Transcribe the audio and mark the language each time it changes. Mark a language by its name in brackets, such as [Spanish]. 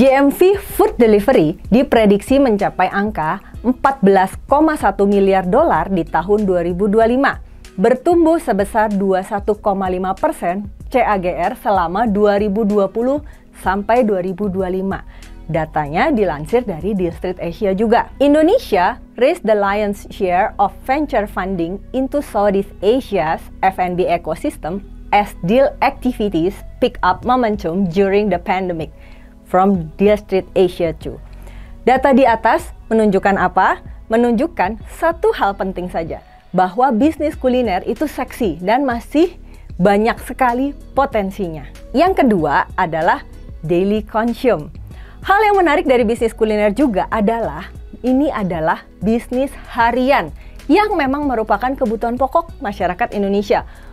[Indonesian] GMV Food Delivery diprediksi mencapai angka 14,1 miliar dolar di tahun 2025. Bertumbuh sebesar 21,5% CAGR selama 2020 sampai 2025. Datanya dilansir dari Deal Street Asia juga. [English] Indonesia raised the lion's share of venture funding into Southeast Asia's F&B ecosystem as deal activities pick up momentum during the pandemic, from Deal Street Asia too. [Indonesian] Data di atas menunjukkan apa? Menunjukkan satu hal penting saja, bahwa bisnis kuliner itu seksi dan masih banyak sekali potensinya. Yang kedua adalah daily consume. Hal yang menarik dari bisnis kuliner juga adalah ini adalah bisnis harian yang memang merupakan kebutuhan pokok masyarakat Indonesia.